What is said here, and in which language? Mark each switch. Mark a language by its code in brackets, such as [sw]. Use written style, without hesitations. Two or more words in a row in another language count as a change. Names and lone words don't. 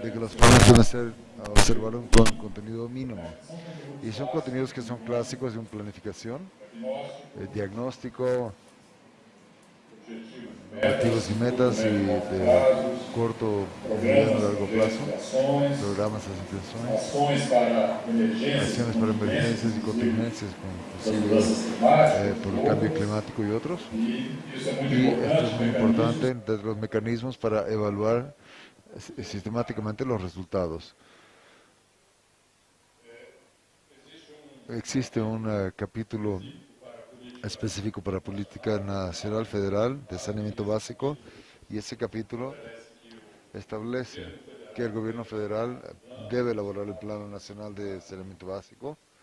[es] de que los planes deben ser observados con contenido mínimo. Y son contenidos que son clásicos de una planificación, diagnóstico, objetivos y metas y de corto, mediano y largo plazo, programas de intenciones, [pt] ações para emergências, [es] acciones para emergencias y contingencias, [pt] mudanças [es] inclusive por el [pt] climáticas, [es] cambio climático y otros. [pt] e isso é muito [es] Y [pt] importante. [es] esto es muy mecanismos importante de los mecanismos para evaluar sistemáticamente los resultados. Existe un capítulo específico para política nacional federal de saneamiento básico y ese capítulo establece que el gobierno federal debe elaborar el Plano Nacional de Saneamiento Básico